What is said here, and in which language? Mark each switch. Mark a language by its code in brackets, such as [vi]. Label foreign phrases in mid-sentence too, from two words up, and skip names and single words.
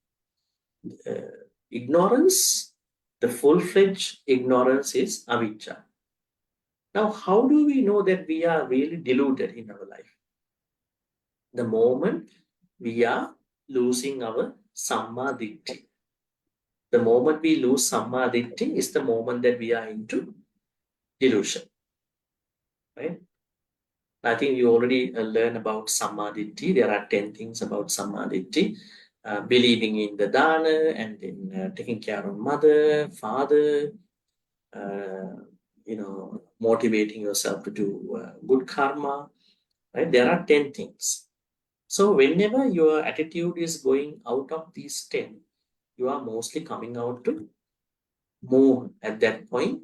[en] Ignorance, the full-fledged ignorance is avijja. Now, how do we know that we are really deluded in our life? The moment we are losing our [pi] samma ditti. [en] The moment we lose [pi] samma ditti [en] is the moment that we are into delusion. Right? I think you already learned about [pi] samma ditti. [en] There are 10 things about [pi] samma ditti. [en] Believing in the dana and in taking care of mother, father, motivating yourself to do good karma, right? There are 10 things. So whenever your attitude is going out of these 10, you are mostly coming out to more at that point.